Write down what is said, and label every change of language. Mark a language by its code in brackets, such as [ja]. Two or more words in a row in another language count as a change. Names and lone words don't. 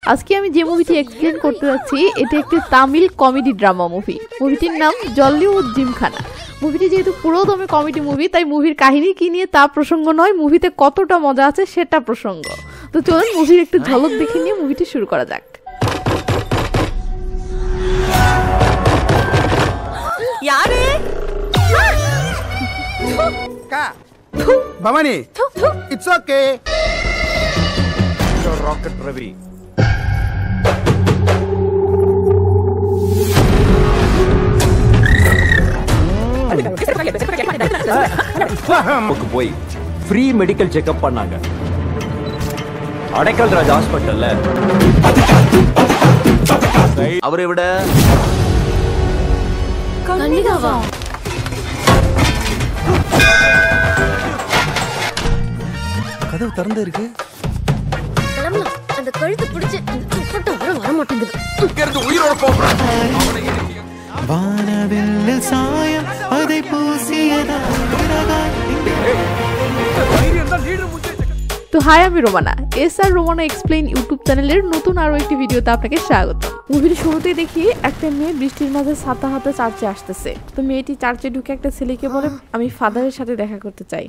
[bn] আজকে আমি যে মুভিটি এক্সপ্লেন করতে যাচ্ছি এটা একটি তামিল কমেডি ড্রামা মুভি। মুভিটির নাম জল্লি ও জিমখানা। মুভিটি যেহেতু পুরোদমে কমেডি মুভি, তাই মুভির কাহিনী কি নিয়ে তা প্রসঙ্গ নয়, মুভিতে কতটা মজা আছে সেটা প্রসঙ্গ। তো চলুন মুভির একটু ঝলক দেখে নিয়ে মুভিটি শুরু করা যাক। [en] Bhavani, it's okay. Your rocket Ravi. [ta] போய் [en] free medical checkup [ta] பண்ணாங்க அடைக்கல் ராஜ் ஹாஸ்பிட்டல்ல. அவரை விட கதவு திறந்து இருக்கு. அந்த கழுத்து பிடிச்சு வர மாட்டேங்குது. உயிரோட போறான். வானவில் சாயம் அதை பூசியதா. [bn] তো হাই, আমি রোমানা। এসআর রোমানা এক্সপ্লেইন ইউটিউব চ্যানেলের নতুন আরো একটি ভিডিওতে আপনাকে স্বাগত। মুভির শুরুতেই দেখি একটা মেয়ে বৃষ্টির মাঝে ছাতা হাতে চার্চে আসতেছে। তো মেয়েটি চার্চে ঢুকে একটা ছেলেকে বলে, আমি ফাদারের সাথে দেখা করতে চাই।